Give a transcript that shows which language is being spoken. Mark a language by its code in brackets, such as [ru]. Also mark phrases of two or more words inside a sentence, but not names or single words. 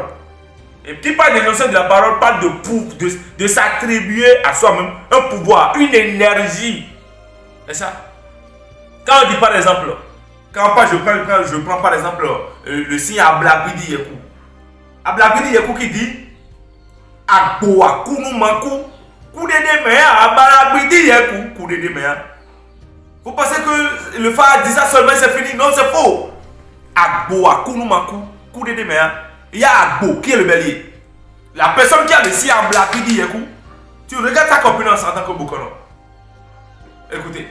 [fr] Et qui parle d'injonction de la parole, parle de s'attribuer à soi-même un pouvoir, une énergie. C'est ça. Quand on dit par exemple, je prends par exemple le signe Ablabidi Yeku. [fon] Ablabidi Yeku [fr] qui dit [fon] Agboa Kunu Manku Koudede Mea Ablabidi Yeku Koudede Mea. [fr] Vous pensez que le phare dit ça seulement c'est fini? Non, c'est faux. [fon] Agboa Kunu Manku Koudede Mea. [fr] Il y a Agbo qui est le bélier. La personne qui a le signe Ablabidi Yeku, tu regardes ta compétence en tant que Bokono. Écoutez.